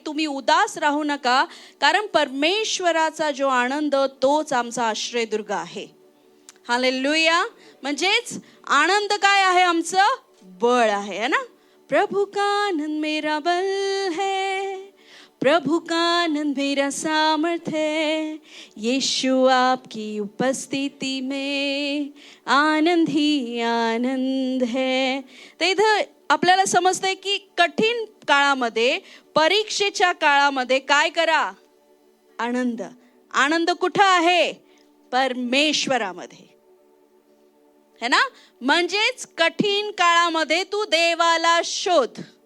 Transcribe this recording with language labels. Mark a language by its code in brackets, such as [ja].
[mr] तुम्ही उदास राहू नका, कारण परमेश्वराचा जो आनंद तोच आमचा आश्रयदुर्ग आहे. हालेलुया. म्हणजेच आनंद काय आहे? आमचं बळ आहे ना. [hi] प्रभु का आनंद मेरा बल है, प्रभु का आनंद मेरा सामर्थ्य है, यीशु आपकी उपस्थिति में आनंद ही आनंद है. [mr] तर इथं आपल्याला समजतंय की कठीण काळामध्ये, परीक्षेच्या काळामध्ये काय करा? आनंद. आनंद कुठं आहे? परमेश्वरामध्ये, [hi] है ना. [mr] म्हणजेच कठीण काळामध्ये तू देवाला शोध.